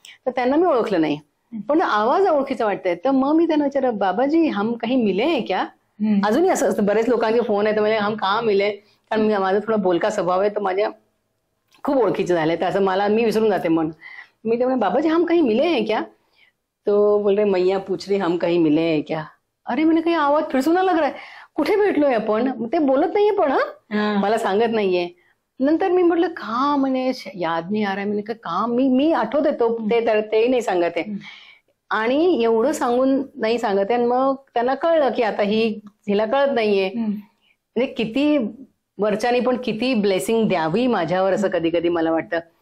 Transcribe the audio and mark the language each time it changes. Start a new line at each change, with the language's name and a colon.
Marathi: तर त्यांना मी ओळखलं नाही, पण आवाज ओळखीचा वाटतंय. तर मग मी त्यांना विचारलं, बाबाजी
Hindi: हम कहीं मिले हैं क्या?
Marathi: अजूनही असं असतं, बरेच लोकांचे फोन आहेत म्हणजे
Hindi: हम कहाँ मिले,
Marathi: कारण माझा थोडा बोलका स्वभाव आहे, तर माझ्या खूप ओळखीचे झाले, तर असं मी विसरून जाते मन. मी ते
Hindi: बाबाजी हम कहीं मिले हैं क्या? तो बोल रहे मैया पूछ रही हम कहीं मिले हैं क्या. अरे मैंने काही आवाज फिर सुना लग रहा है,
Marathi: कुठे भेटलोय आपण. ते बोलत नाहीये, पण मला सांगत नाहीये. नंतर मी म्हटलं का, म्हणे
Hindi: याद नाही आ रहा है.
Marathi: म्हणे का मी आठवते तो, तेही नाही सांगत आहे, आणि एवढं सांगून नाही सांगत आहे. मग त्यांना कळलं की आता हिला कळत नाहीये. म्हणजे किती वरच्यानी पण किती ब्लेसिंग द्यावी माझ्यावर, असं कधी कधी मला वाटतं.